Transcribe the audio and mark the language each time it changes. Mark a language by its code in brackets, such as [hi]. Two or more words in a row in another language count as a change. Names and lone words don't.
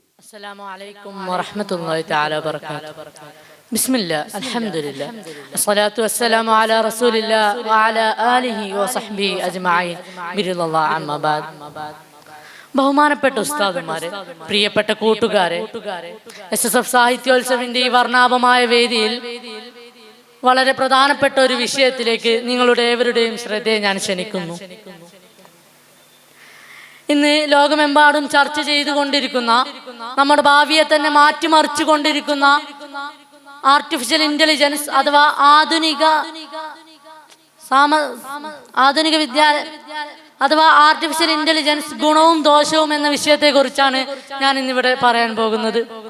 [ar] السلام عليكم ورحمة الله تعالى وبركاته. بسم الله الحمد لله الصلاة والسلام على رسول الله وعلى آله وصحبه أجمعين برضا الله عما بعد. [ml] ബഹുമാനപ്പെട്ട ഉസ്താദുമാരെ, പ്രിയപ്പെട്ട കൂട്ടുകാരെ, SSF സാഹിത്യോത്സവിന്റെ ഈ വർണ്ണാഭമായ വേദിയിൽ വളരെ പ്രധാനപ്പെട്ട ഒരു വിഷയത്തിലേക്ക് നിങ്ങളുടെ ഏവരുടെയും ശ്രദ്ധയെ ഞാൻ ക്ഷണിക്കുന്നു. ഇന്ന് ലോകമെമ്പാടും ചർച്ച ചെയ്തുകൊണ്ടിരിക്കുന്ന, നമ്മുടെ ഭാവിയെ തന്നെ മാറ്റിമറിച്ചു കൊണ്ടിരിക്കുന്ന [en] artificial intelligence [ml] അഥവാ ആധുനിക വിദ്യാലയ അഥവാ [en] artificial intelligence [ml] ഗുണവും ദോഷവും എന്ന വിഷയത്തെ കുറിച്ചാണ് ഞാൻ ഇന്നിവിടെ പറയാൻ പോകുന്നത്.